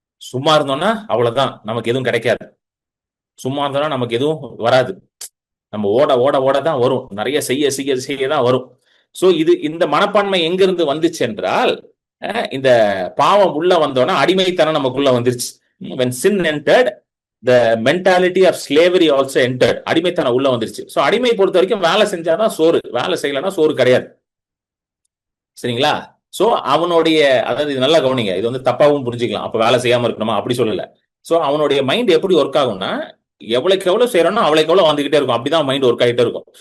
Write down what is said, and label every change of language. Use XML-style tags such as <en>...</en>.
<ta>சும்மா இருந்தோம்னா அவ்வளவுதான், நமக்கு எதுவும் கிடைக்காது. சும்மா இருந்தோம்னா நமக்கு எதுவும் வராது. நம்ம ஓட ஓட ஓட தான் வரும், நிறைய செய்ய செய்ய செய்ய தான் வரும். சோ இந்த மனப்பான்மை எங்க இருந்து வந்துச்சு என்றால், இந்த பாவம் உள்ள வந்தோன்னா அடிமைத்தனம் நமக்குள்ள வந்துருச்சு.</ta> <en>when sin entered, the mentality of slavery also entered.</en> <ta>அடிமைத்தனம் உள்ள வந்துருச்சு. சோ அடிமை பொறுத்த வரைக்கும் வேலை செஞ்சாதான் சோறு, வேலை செய்யலன்னா சோறு கிடையாது. சரிங்களா? சோ அவனுடைய, அதாவது இது நல்லா கவனிங்க, இது வந்து தப்பாவும் புரிஞ்சுக்கலாம், அப்ப வேலை செய்யாம இருக்கணுமா அப்படி சொல்லல. சோ அவனுடைய மைண்ட் எப்படி ஒர்க் ஆகும்னா, எவ்வளவுக்கு எவ்வளவு செய்யறோம்னா அவளுக்கு எவ்வளவு வந்துகிட்டே இருக்கும், அப்படிதான் மைண்ட் ஒர்க் ஆகிட்டே இருக்கும்.</ta>